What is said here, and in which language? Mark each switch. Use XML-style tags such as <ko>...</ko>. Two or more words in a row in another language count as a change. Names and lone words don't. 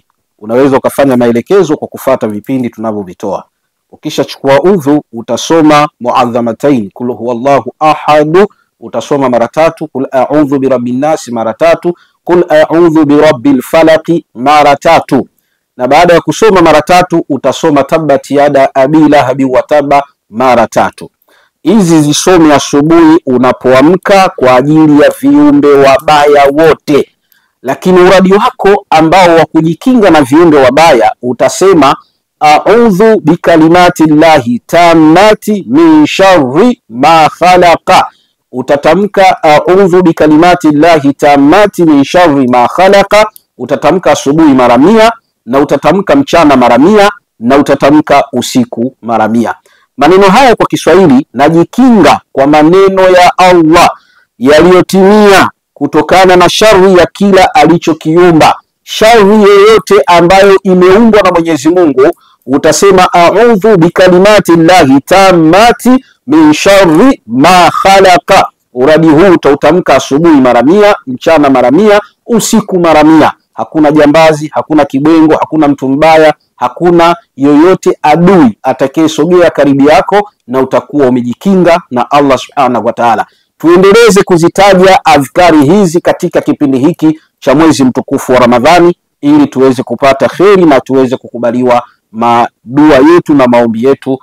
<sw>Unaweza ukafanya maelekezo kwa kufata vipindi tunavyovitoa. Ukishachukua udhu utasoma muadhamataini,</sw> <ar>قل هو الله أحد,</ar> <sw>utasoma mara 3,</sw> <ar>قل أعوذ برب الناس</ar> <sw>mara 3,</sw> <ar>قل أعوذ برب الفلق</ar> <sw>mara 3. Na baada ya kusoma mara 3 utasoma</sw> <ar>تبت يدا أبي لهب وتب</ar> <sw>mara 3. Hizi zisome asubuhi unapoamka kwa ajili ya viumbe wabaya wote. Lakini uradi wako ambao wa kujikinga na viumbe wabaya utasema</sw> <ar>أعوذ بكلمات الله التامات من شر ما خلق. Utatamka أعوذ بكلمات الله التامات من شر ما خلق,</ar> <sw>utatamka asubuhi mara 100, na utatamka mchana mara 100, na utatamka usiku mara 100. Maneno haya kwa Kiswahili, najikinga kwa maneno ya Allah yaliyotimia kutokana na shari ya kila alichokiumba. Shari yoyote ambayo imeumbwa na Mwenyezi Mungu, utasema</sw> <ar>أعوذ بكلمات الله التامات من شر ما خلق.</ar> <sw>Uradi huu utautamka asubuhi mara 100, mchana mara 100, usiku mara 100. Hakuna jambazi, hakuna kibwengo, hakuna mtu mbaya, hakuna yoyote adui atakayesogea karibu yako, na utakuwa umejikinga na Allah</sw> <ar>سبحانه وتعالى.</ar> <sw>Tuendeleze kuzitaja adhkari hizi katika kipindi hiki cha mwezi mtukufu wa Ramadhani, ili tuweze kupata kheri na tuweze kukubaliwa madua yetu na maombi yetu.</sw>